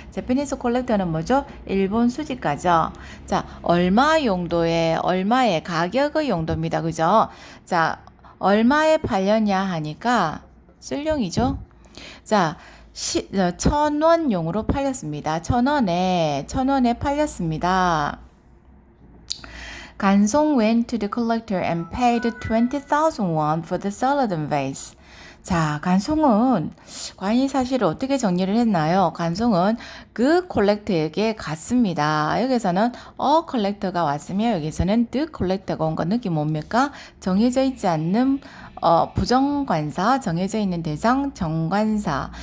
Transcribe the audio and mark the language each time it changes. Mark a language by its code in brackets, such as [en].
[ko] Japanese collector는 뭐죠? 일본 수집가죠. 자, 얼마의 가격의 용도입니다. 그죠? 자, 얼마에 팔렸냐 하니까 쓸용이죠. 자, 1,000원용으로 팔렸습니다. 1,000원에 팔렸습니다. [en] 간송 went to the collector and paid 20,000 won for the celadon vase. [ko] 자, 간송은 과연 사실을 어떻게 정리를 했나요? 간송은 그 콜렉터에게 갔습니다. 여기서는 컬렉터가 왔으며 여기서는 the 콜렉터가 온 거 느낌 뭡니까? 정해져 있지 않는 부정관사, 정해져 있는 대상, 정관사.